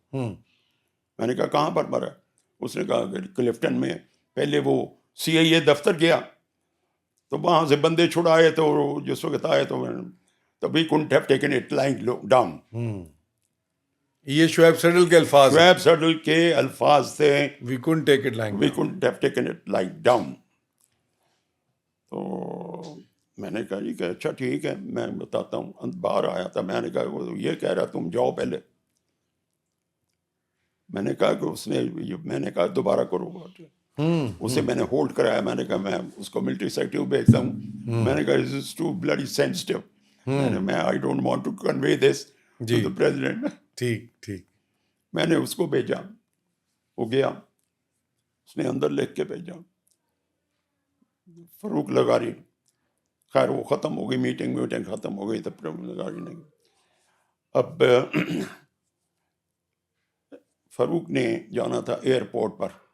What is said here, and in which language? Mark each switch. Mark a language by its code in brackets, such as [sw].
[ur] میں نے کہا کہاں پر مرا؟ اس نے کہا کہ کلفٹن میں. پہلے وہ سی آئی اے دفتر گیا تو وہاں سے بندے چھڑائے، تو جس وقت آئے تو [en] We couldn't have taken it lying down. [ur] یہ شعیب سڈل کے الفاظ، شعیب سڈل کے الفاظ تھے، [en] We couldn't take it lying down. we couldn't have taken it lying down. [ur] تو میں نے کہا جی کہ اچھا ٹھیک ہے میں بتاتا ہوں. باہر آیا تھا، میں نے کہا وہ یہ کہہ رہا تم جاؤ پہلے. میں نے کہا کہ اس نے، میں نے کہا دوبارہ کرو. اسے میں نے ہولڈ کرایا. میں نے کہا میں اس کو ملٹری سیکرٹری بھیجتا ہوں. میں نے کہا [en] this is too bloody sensitive. میں I don't want to convey this to the president. [ur] ٹھیک. میں نے اس کو بھیجا، وہ گیا، اس نے اندر لکھ کے بھیجا فاروق لغاری. خیر وہ ختم ہو گئی، میٹنگ ختم ہو گئی. تب لغاری نے اب فاروق نے جانا تھا ایئرپورٹ پر.